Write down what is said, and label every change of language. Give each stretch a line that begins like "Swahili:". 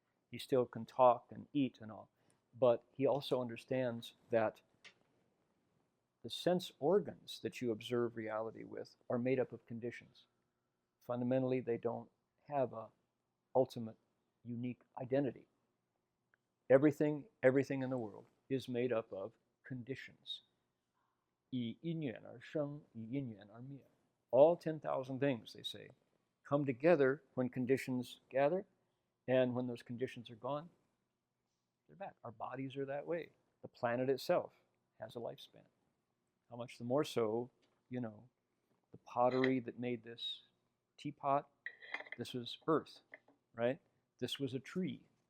English: He still can talk and eat and all. But he also understands that the sense organs that you observe reality with are made up of conditions. Fundamentally, they don't have a ultimate, unique identity. Everything in the world is made up of conditions.
Chinese: 以因缘而生, 以因缘而灭.
English: All 10,000 things, they say, come together when conditions gather, and when those conditions are gone, they're back. Our bodies are that way. The planet itself has a lifespan. How much the more so, the pottery that made this teapot, this was earth, right? This was a tree.